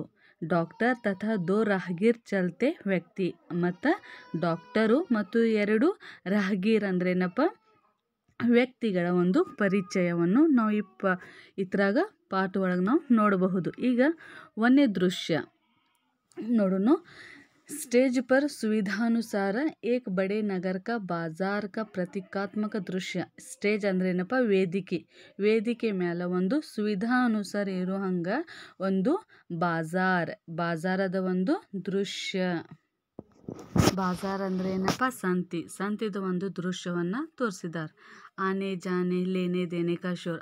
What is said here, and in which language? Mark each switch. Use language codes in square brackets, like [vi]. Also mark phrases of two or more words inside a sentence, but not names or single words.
[hi] डॉक्टर तथा दो राहगीर चलते व्यक्ति. [kn] ಮತ್ತು ಡಾಕ್ಟರು ಮತ್ತು 2 ರಾಹಗೀರ್ ಅಂದ್ರೇನಪ್ಪ? ವ್ಯಕ್ತಿಗಳ ಒಂದು ಪರಿಚಯವನ್ನು ನಾವು ಇದ್ರಾಗ ಪಾಠ ಒಳಗೆ ನಾವು ನೋಡಬಹುದು. ಈಗ ಒಂದೇ ದೃಶ್ಯ ನೋಡೋಣ. [hi] स्टेज पर सुविधानुसार एक बड़े नगर का बाजार का प्रतीकात्मक दृश्य. [kn] स्टेज ಅಂದ್ರೇನಪ್ಪ? ವೇದಿಕೆ ಮೇಲೆ ಒಂದು ಸುವಿಧಾ ಅನುಸಾರ ಇರೋ ಹಂಗ ಒಂದು ಬಾಜಾರದ ಒಂದು ದೃಶ್ಯ. ಬಾಜಾರ್ ಅಂದ್ರೆ ಏನಪ್ಪ? ಸಂತಿದ ಒಂದು ದೃಶ್ಯವನ್ನು ತೋರಿಸಿದ್ದಾರೆ. [hi] आने जाने लेने देने का शोर.